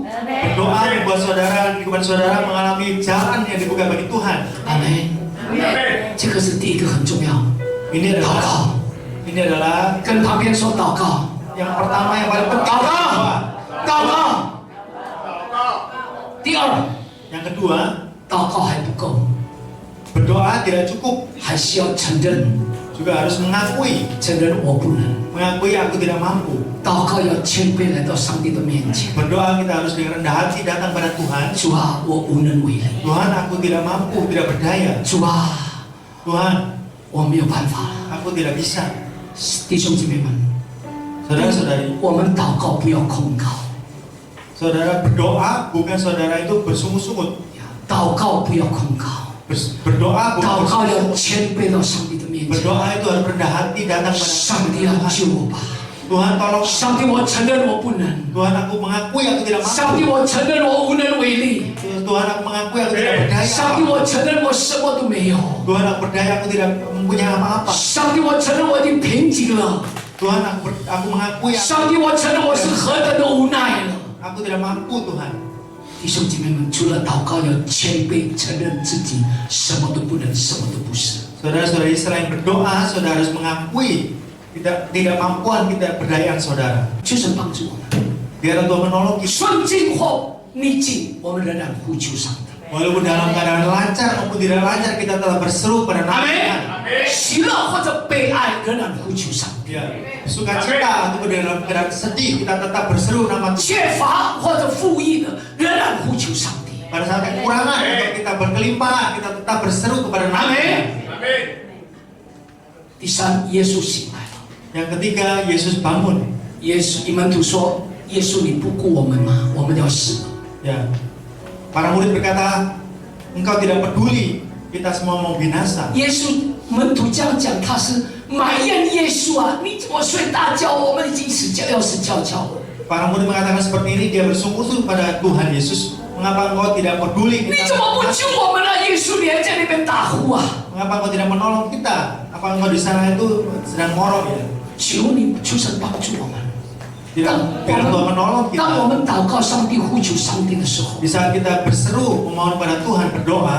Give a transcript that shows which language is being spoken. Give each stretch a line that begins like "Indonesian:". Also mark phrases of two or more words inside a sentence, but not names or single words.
Indonesian: Berdoa membuat saudara, kehidupan saudara mengalami jalan yang dibuka bagi Tuhan.
Chinese: 阿门。这个是第一个很重要，
Indonesian: Ini
Chinese: 祷
Indonesian: adalah
Chinese: 告，
Indonesian: ini adalah
Chinese: 跟旁边说祷告，
Indonesian: yang pertama yang paling
Chinese: 祷
Indonesian: penting.
Chinese: 告，
Indonesian: Doa.
Chinese: 祷告。第二，
Indonesian: Yang kedua,
Chinese: 祷告还不够，
Indonesian: berdoa tidak cukup,
Chinese: 还需要承认，
Indonesian: juga harus mengakui
Chinese: 承认我不能。
Indonesian: mengakui aku tidak mampu.
Chinese: 祷告要谦卑来到上帝的面前。
Indonesian: Berdoa kita harus dengan rendah hati datang pada Tuhan.
Chinese: 主啊，我无能为力。
Indonesian: Tuhan, aku tidak mampu, tidak berdaya.
Chinese: 主啊，
Indonesian: Tuhan,
Chinese: 我没有办法了。
Indonesian: aku tidak bisa.
Chinese: 弟兄姐妹们，
Indonesian: Saudara-saudari,
Chinese: 我们祷告不要控告，
Indonesian: saudara berdoa bukan saudara itu bersungut-sungut.
Chinese: 祷告不要控告，
Indonesian: Berdoa bukan
Chinese: 祷告要
Indonesian: bersungut-sungut.
Chinese: 谦卑到上帝的面前。
Indonesian: Berdoa itu harus rendah hati datang pada
Chinese: 上帝啊，
Indonesian: Tuhan.
Chinese: 救我吧！
Indonesian: Tuhan tolong.
Chinese: 上帝，我承认我不能。
Indonesian: Tuhan, aku mengakui aku tidak
Chinese: 上帝，
Indonesian: mampu.
Chinese: 我承认我无能为力。
Indonesian: Tuhan, aku mengakui aku tidak berdaya.
Chinese: 上帝，我承认我什么都没有。
Indonesian: Tuhan, aku berdaya, aku tidak mempunyai apa-apa.
Chinese: 上帝，我承认我已经贫瘠了。
Indonesian: Tuhan, aku mengakui
Chinese: 上帝，我承认我是何等的无奈了。
Indonesian: aku tidak mampu, Tuhan.
Chinese: 弟兄姐妹们，除了祷告要谦卑，承认自己什么都不能，什么都不是。
Indonesian: Saudara-saudari, selain berdoa, saudara harus mengakui tidak mampuan, tidak berdayaan saudara.
Chinese: 求神帮助我们，
Indonesian: Biar Tuhan menolong kita.
Chinese: 顺境或逆境，我们仍然呼求上帝。
Indonesian: Walaupun dalam keadaan lancar maupun tidak lancar, kita telah berseru pada
Chinese: 阿
Indonesian: nama Tuhan.
Chinese: 门。喜乐或者悲哀，仍然呼求上帝。
Indonesian: Ya, sukacita ataupun dalam keadaan sedih, kita tetap berseru nama Tuhan.
Chinese: 缺乏或者富裕的，仍然呼求上帝。
Indonesian: Pada saat kekurangan, untuk kita berkelimpahan, kita tetap berseru kepada nama
Chinese: 阿
Indonesian: Tuhan.
Chinese: 门。第三，耶稣醒来了。
Indonesian: Yang ketiga, Yesus bangun.
Chinese: 耶稣，门徒说：“耶稣，你不顾我们吗？我们要死了。”
Indonesian: Ya, para murid berkata, engkau tidak peduli, kita semua mau binasa.
Chinese: 耶稣门徒这样讲，他是埋怨耶稣啊！你怎么睡大觉？我们已经要死翘翘了。
Indonesian: Para murid mengatakan seperti ini, dia bersungguh-sungguh pada Tuhan Yesus. Mengapa engkau tidak peduli
Chinese: 你
Indonesian: kita?
Chinese: 怎么不救我们呢？耶稣你还在那边打呼啊！
Indonesian: Mengapa engkau tidak menolong kita? Apa engkau di sana itu sedang ngorok ya?
Chinese: 求你，求神帮助我们。
Indonesian: Biar Tuhan menolong
Chinese: 当我
Indonesian: kita.
Chinese: 们祷告上帝、呼求上帝的时候，
Indonesian: Di saat kita berseru memohon pada Tuhan, berdoa,